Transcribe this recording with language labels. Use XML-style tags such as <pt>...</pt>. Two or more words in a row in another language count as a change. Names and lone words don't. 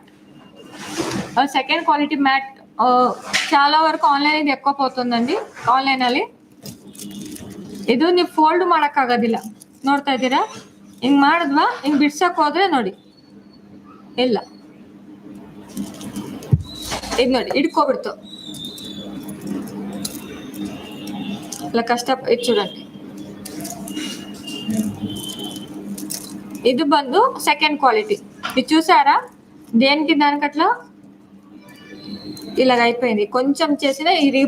<en>second quality matte</en> <te>చాలా వరకు ఆన్లైన్ ఇది ఎక్కువ పోతుందండి.</te> <kn>ఆన్లೈನ್ ಅಲ್ಲಿ ಇದು ನೀವು ಫೋಲ್ಡ್ ಮಾಡೋಕ್ಕಾಗೋದಿಲ್ಲ, ನೋಡ್ತಾ ಇದ್ದೀರಾ? ಹಿಂಗೆ ಮಾಡಿದ್ವಾ, ಹಿಂಗೆ ಬಿಡ್ಸಕ್ಕೆ ಹೋದ್ರೆ ನೋಡಿ ಇಲ್ಲ, ಇದು ನೋಡಿ ಹಿಡ್ಕೊಬಿಡ್ತು.</kn> <te>ఇలా కష్ట ఇది చూడండి. ఇది</te> <kn>ಬಂದು</kn> <en>second quality.</en> <te>ఇది చూసారా, దేనికి దానికి అట్లా ఇలాగ అయిపోయింది. కొంచెం చేసినా ఇరిగిపోతాయి.</te>